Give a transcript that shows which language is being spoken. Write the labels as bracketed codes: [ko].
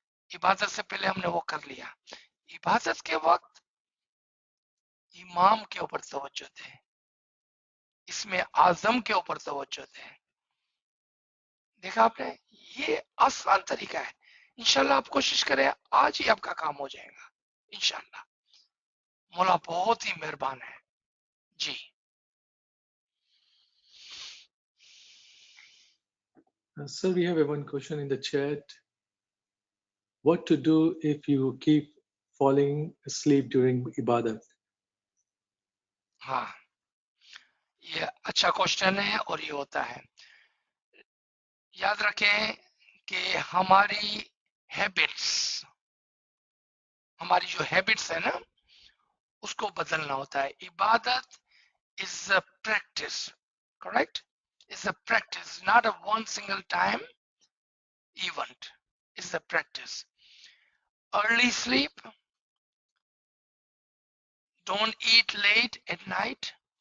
[hi] इबादत से पहले हमने वो कर लिया, इबादत के वक्त इमाम के ऊपर तवज्जो दें, इसमें आजम के ऊपर तवज्जो दें। देखा आपने, ये आसान तरीका है। इंशाल्लाह आप कोशिश करें, आज ही आपका काम हो जाएगा इंशाल्लाह। मौला बहुत ही मेहरबान है जी। [en] Sir, we have one question in the chat. What to do if you keep falling asleep during ibadat? [hi] हाँ, ये अच्छा क्वेश्चन है, और ये होता है। याद रखें कि हमारी हैबिट्स, हमारी जो हैबिट्स है ना, उसको बदलना होता है। [en] इबादत is a practice, correct? It's a practice, not a one single time event. It's a practice. Early sleep, don't eat late at night.